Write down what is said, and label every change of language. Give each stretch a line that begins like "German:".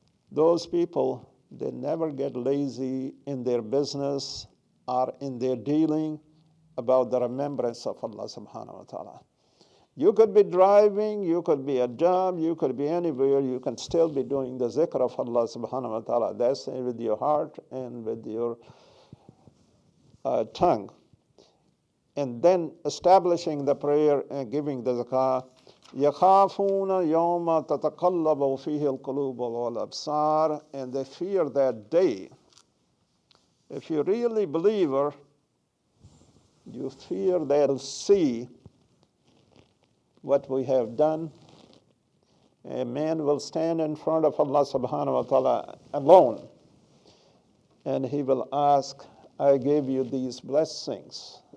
English: Those people, they never get lazy in their business or in their dealing about the remembrance of Allah subhanahu wa ta'ala. You could be driving, you could be at job, you could be anywhere, you can still be doing the zikr of Allah subhanahu wa ta'ala. That's with your heart and with your tongue. And then establishing the prayer and giving the zakah.
Arabic: يَخَافُونَ يَوْمَ تَتَقَلَّبُ فِيهِ الْقُلُوبُ وَالْأَبْصَارُ,
English: and they fear that day. If you're really a believer, you fear they'll see what we have done. A man will stand in front of Allah subhanahu wa ta'ala alone. And he will ask, I gave you these blessings.